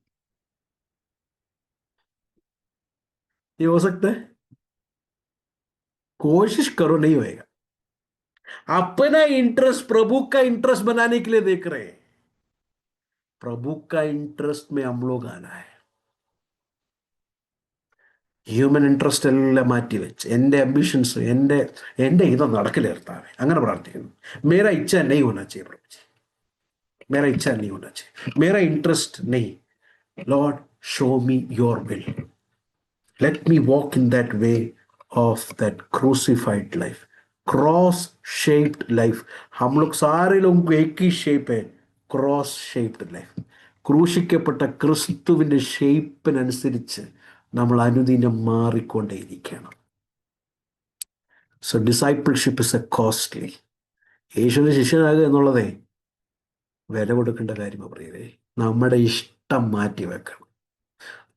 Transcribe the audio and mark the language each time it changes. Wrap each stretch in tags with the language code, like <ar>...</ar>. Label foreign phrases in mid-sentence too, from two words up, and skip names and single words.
<hi>ये हो सकता है? कोशिश करो, नहीं होएगा. अपना इंटरेस्ट प्रभु का इंटरेस्ट बनाने के लिए देख रहे हैं. प्रभु का इंटरेस्ट में हम लोग आना है.</hi> <en>human interest</en> <ml>എല്ലാം മാറ്റി വെച്ച് എൻ്റെ അംബിഷൻസ്, എൻ്റെ ഇത് നടക്കില്ല കർത്താവേ, അങ്ങനെ പ്രാർത്ഥിക്കുന്നു.</ml> <hi>मेरा इच्छा नहीं होना चाहिए प्रभु जी, मेरा इच्छा नहीं होना चाहिए, मेरा इंटरेस्ट नहीं.</hi> <en>Lord, show me your will, let me walk in that way of that crucified life, cross shaped life.</en> <hi>हम लोग सारे लोगों को एक ही शेप है,</hi> <en>cross shaped life.</en> <ml>ക്രൂശിക്കപ്പെട്ട ക്രിസ്തുവിൻ്റെ ഷേപ്പിനനുസരിച്ച് നമ്മൾ അനുദിനം മാറിക്കൊണ്ടേയിരിക്കണം.</ml> <en>so discipleship is a costly.</en> <ml>യേശുവിൻ്റെ ശിഷ്യനാകുക എന്നുള്ളതേ വില കൊടുക്കേണ്ട കാര്യമാണ്. പറയതേ, നമ്മുടെ ഇഷ്ടം മാറ്റി വെക്കണം.</ml>